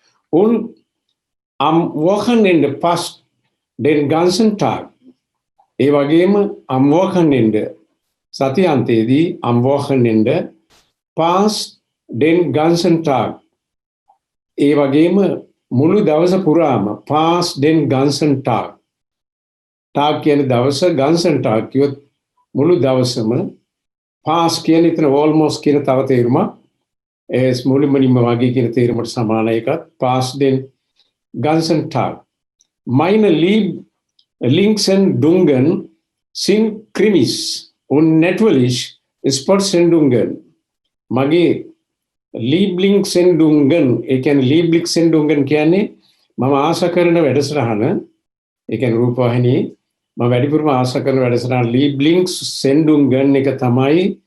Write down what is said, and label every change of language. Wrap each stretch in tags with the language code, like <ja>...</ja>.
<de>und am Wochenende fast den ganzen Tag.</de> <si>ඒ වගේම</si> <de>am Wochenende</de> <si>සතියන්තයේදී</si> <de>am Wochenende fast den ganzen Tag.</de> <si>ඒ වගේම මුළු දවස පුරාම</si> <de>fast den ganzen Tag.</de> <si>Tag කියන්නේ දවස ganzen Tag කියොත් මුළු දවසම fast කියන්නේ එතන almost කියන තව තේරුමක් ඒ මුළුමනින්ම වගේ කියන තේරුමට සමාන එකක්</si> <de>fast den ganzen Tag. Meine Lieblingssendungen sind Krimis und natürlich Sportsendungen.</de> <si>මගේ Lieblingssendungen ඒ කියන්නේ Lieblingssendungen කියන්නේ මම ආශා කරන වැඩසටහන ඒ කියන්නේ රූපවාහිනියේ මම වැඩිපුරම ආශා කරන වැඩසටහන Lieblingssendungen එක තමයි</si>